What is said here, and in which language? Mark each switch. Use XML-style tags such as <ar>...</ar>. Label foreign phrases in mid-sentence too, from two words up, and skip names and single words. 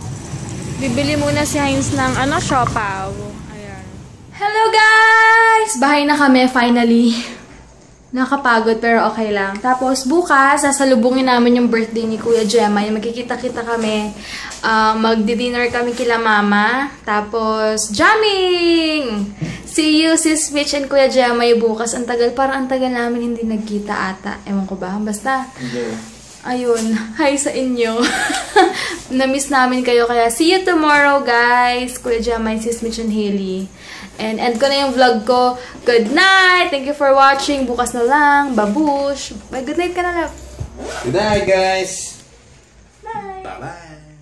<tl>Bibili muna si Heinz ng, siopaw. Ayan.</tl> <en>Hello, guys!</en> <tl>Bahay na kami, finally. Nakapagod, pero okay lang. Tapos, bukas, sasalubungin namin yung birthday ni Kuya Gemma. Magkikita-kita kami. Magdi-dinner kami kila Mama. Tapos,</tl> <en>jamming! See you, Sis Mitch and Kuya Gemma bukas.</en> <tl>Ang tagal, parang ang tagal namin hindi nagkita ata. Ewan ko ba? Basta, ayun. Hi sa inyo. Na-miss namin kayo. Kaya,</tl> <en>see you tomorrow, guys.</en> <tl>Kuya Gemma, Sis Mitch and Hailey. And end ko na yung vlog ko.</tl> <en>Good night! Thank you for watching.</en> <tl>Bukas na lang. Babush.</tl> <en>Bye, good night ka na, love. Good night, guys. Bye. Bye-bye.</en>